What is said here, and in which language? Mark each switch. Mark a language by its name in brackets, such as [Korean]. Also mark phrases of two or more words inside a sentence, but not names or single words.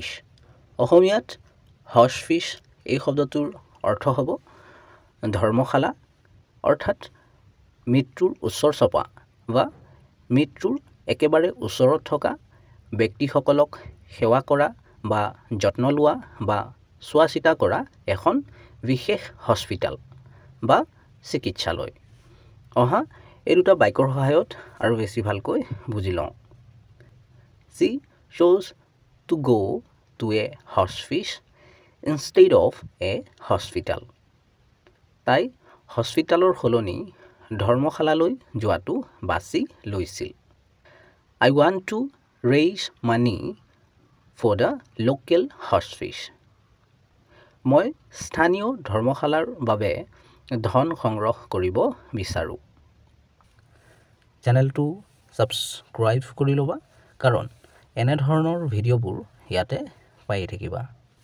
[Assamese] অসমীয়াত হৰ্চফিছ এই শব্দটোৰ অৰ্থ হ'ব ধৰ্মশালা, অৰ্থাৎ মৃত্যুৰ ওচৰ চপা বা মৃত্যুৰ একেবাৰে ওচৰত থকা ব্যক্তিসকলক সেৱা কৰা বা যত্ন লোৱা বা চোৱা চিতা কৰা এখন বিশেষ হস্পিটেল বা চিকিৎসালয়। অহা এই দুটা বাক্যৰ সহায়ত আৰু বেছি ভালকৈ বুজি লওঁ। [English] She chose to go to a hospice instead of a hospital. [Assamese] তাই হস্পিটেলৰ সলনি ধৰ্মশালালৈ যোৱাটো বাছি লৈছিল। [English] I want to raise money for the local hospice. [Assamese] মই স্থানীয় ধৰ্মশালাৰ বাবে ধন সংগ্ৰহ কৰিব বিচাৰোঁ। চেনেলটো ছাবস্ক্ৰাইব কৰি ল'বা, কাৰণ এনেধৰণৰ ভিডিঅ'বোৰ ইয়াতে পাই থাকিবা।